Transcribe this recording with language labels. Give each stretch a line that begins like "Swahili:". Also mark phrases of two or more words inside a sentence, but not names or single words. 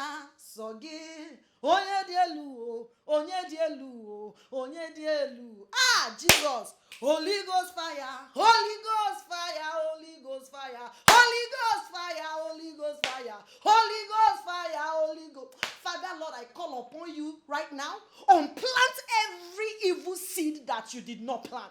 Igbo: Sọ gị onye dị elu o, onye dị elu o, onye dị elu.
English: Jesus. Holy Ghost fire, Holy Ghost fire, Holy Ghost fire, Holy Ghost fire, Holy Ghost fire, Holy Ghost fire, Holy Ghost. Father Lord, I call upon you right now. Unplant every evil seed that you did not plant.